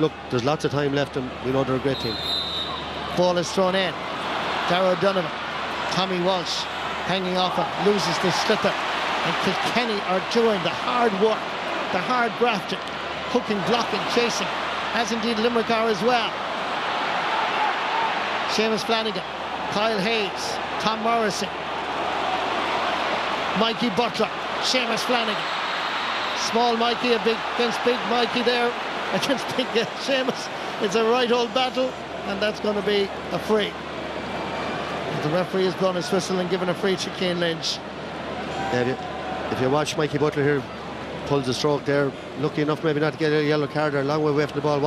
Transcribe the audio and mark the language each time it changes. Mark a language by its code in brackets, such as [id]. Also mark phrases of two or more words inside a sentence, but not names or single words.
[en] Look, there's lots of time left, and we know they're a great team. Ball is thrown in. Darragh O'Donovan, Tommy Walsh hanging off it, loses the slipper, and Kilkenny are doing the hard work, the hard grafting, hooking, blocking, chasing, as indeed Limerick are as well. Seamus Flanagan, Kyle Hayes, Tom Morrissey, Mikey Butler, Seamus Flanagan. Small Mikey against big Mikey there, against big Seamus. It's a right old battle, and that's going to be a free. The referee has blown his whistle and given a free to Cian Lynch. Yeah, if you watch Mikey Butler here, pulls a stroke there, lucky enough maybe not to get a yellow card or a long way away from the ball.